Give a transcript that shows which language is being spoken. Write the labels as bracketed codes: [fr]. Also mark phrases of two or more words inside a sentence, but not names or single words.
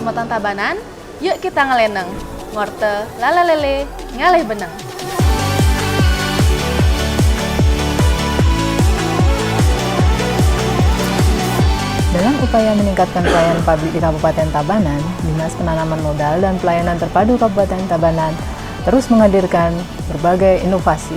[ban] Tabanan, yuk kita ngeleneng. Ngorte lalalele ngalih beneng. [id] Dalam upaya meningkatkan pelayanan publik di Kabupaten Tabanan, Dinas Penanaman Modal dan Pelayanan Terpadu Kabupaten Tabanan terus menghadirkan berbagai inovasi.